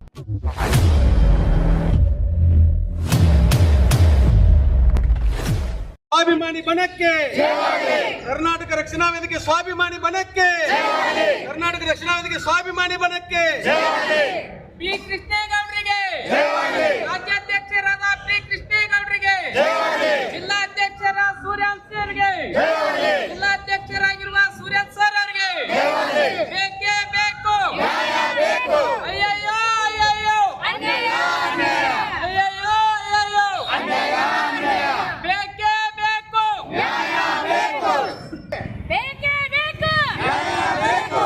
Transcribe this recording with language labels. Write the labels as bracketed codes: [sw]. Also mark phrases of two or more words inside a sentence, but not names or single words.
[kn] ಸ್ವಾಭಿಮಾನಿ ಬಣಕ್ಕೆ ಕರ್ನಾಟಕ ರಕ್ಷಣಾ ವೇದಿಕೆ ಸ್ವಾಭಿಮಾನಿ ಬಣಕ್ಕೆ ಕರ್ನಾಟಕ ರಕ್ಷಣಾ ವೇದಿಕೆ ಸ್ವಾಭಿಮಾನಿ ಬಣಕ್ಕೆ पी कृष्णेगೌಡರಿಗೆ ರಾಜ್ಯಾಧ್ಯಕ್ಷರಾದ ಪಿ ಕೃಷ್ಣೇಗೌಡರಿಗೆ ಜಿಲ್ಲಾಧ್ಯಕ್ಷರಾದ ಸೂರ್ಯನ್ ಸರ್ಗೆ ಜಿಲ್ಲಾಧ್ಯಕ್ಷರಾಗಿರುವ ಸೂರ್ಯನ್ ಸರ್ ಅವರಿಗೆ ಬೇಕೇ ಬೇಕು ಅಯ್ಯಯ್ಯೋ ಅಯ್ಯಯ್ಯೋ ಅನ್ಯಾಯ ಅಯ್ಯಯ್ಯೋ ಅಯ್ಯಯ್ಯೋ ಅನ್ಯಾಯ ಬೇಕೇ ಬೇಕು ಬೇಕೇ ಬೇಕು